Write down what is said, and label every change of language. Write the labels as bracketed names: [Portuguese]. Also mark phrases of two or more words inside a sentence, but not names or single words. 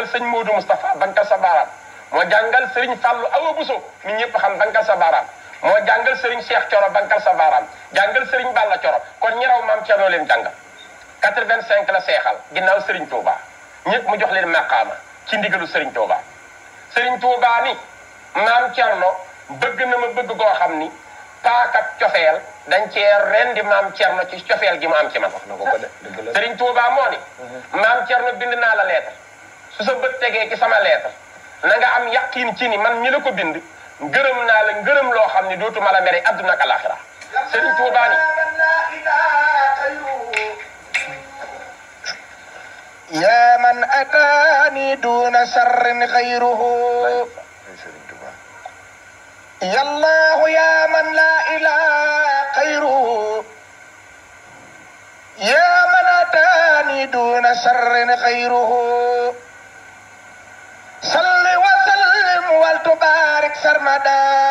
[Wolof] sëñ Modou Moustapha bankal sa baaraam moo jàngal Serigne Fallou Awa Bousso nit ñëpp xam bankal sa baaraam moo jàngal Serigne Cheikh Coro bankal sa baaraam jàngal Serigne Balla Coro kon ñi raw maam Cerno leen jàngal 85 la seexal ginnaaw Serigne Touba ñëpp mu jox leen maqaama ci ndigalu Serigne Touba Serigne Touba ni maam Cerno bëgg na ma bëgg goo xam ni paakab cofeel dañ cee rendi maam Cerno ci cofeel gi mu am ci man. wax na ko de dëgg la Serigne Touba moo ni maam Cerno bind naa la lettre su sa bët tegee ci sama lettre na nga am yaqin ci ni man mi la ko bind ngërëm naa la ngërëm loo xam ni dootuma la mere adduna ak alaxira Serigne Touba ni [Arabic] يا من أتاني دون سر غيره يا الله يا من لا إله غيره يا من أتاني دون سر غيره صل وسلم ولتبارك سرمدا